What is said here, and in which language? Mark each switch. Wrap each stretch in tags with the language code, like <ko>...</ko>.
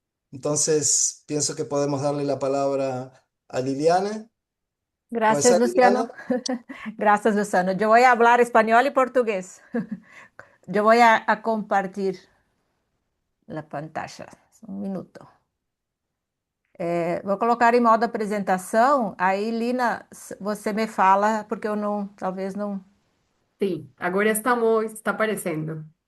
<es>Entonces, pienso que podemos darle la palabra a Liliana. ¿Puede Gracias, ser, Luciano. Liliana? Gracias, Luciano. Yo voy a hablar español y portugués. Yo voy a compartir la pantalla.</es> <pt>Um minuto. Vou colocar em modo apresentação. Aí, Lina, você me fala, porque eu não, talvez não.</pt> <es>Sí, ahora está apareciendo.</es>